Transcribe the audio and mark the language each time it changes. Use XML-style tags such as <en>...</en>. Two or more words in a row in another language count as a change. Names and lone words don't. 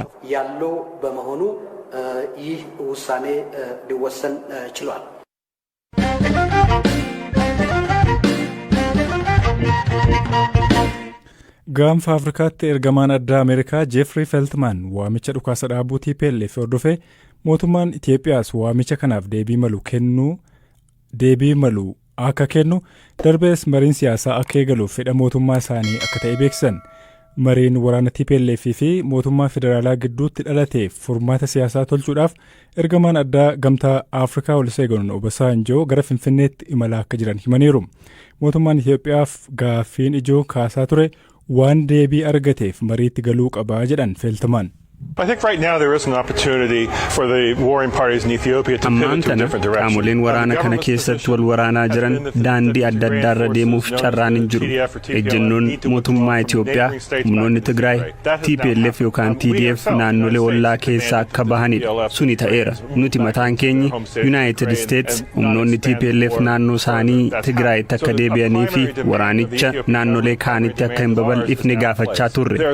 <am>ያለው በመሆኑ ይህ ውሳኔ ሊወሰን ችሏል።</am> <om>Gaanfa Afrikaatti ergamaan addaa Ameerikaa Jeffrey Feltman waamicha dhukaasa dhaabuu TPLF hordofee mootummaan Itoophiyaas waamicha kanaaf deebii malu akka kennu darbees mariin siyaasaa akka eegaluuf fedha mootummaa isaanii akka ta'e beeksisan. Mariin waraana TPLF fi mootummaa federaalaa gidduutti dhalateef furmaata siyaasaa tolchuudhaaf ergamaan addaa gamtaa Afrikaa Olusegun Obasanjoo gara Finfinneetti imalaa akka jiran himaniiru. Mootummaan Itoophiyaaf gaaffiin ijoo kaasaa ture waan deebii argateef mariitti galuu qabaa jedhan Feltman.</om> <en>I think right now there is an opportunity for the warring parties in Ethiopia to pivot to different directions.</en> <om>Qaamoleen waraana kana keessatti wal waraanaa jiran daandii adda addaarra deemuuf carraan hin jiru. Ejjennoon mootummaa Itoophiyaa humnoonni Tigraay TPLF yookaan TDF naannolee ollaa keessaa akka bahanidha. Suni ta'eera. Nuti mataan keenya United States humnoonni TPLF naannoo isaanii Tigraayitti akka deebi'anii fi waraanicha naannolee kaanitti akka hin babal'ifne gaafachaa turre.</om>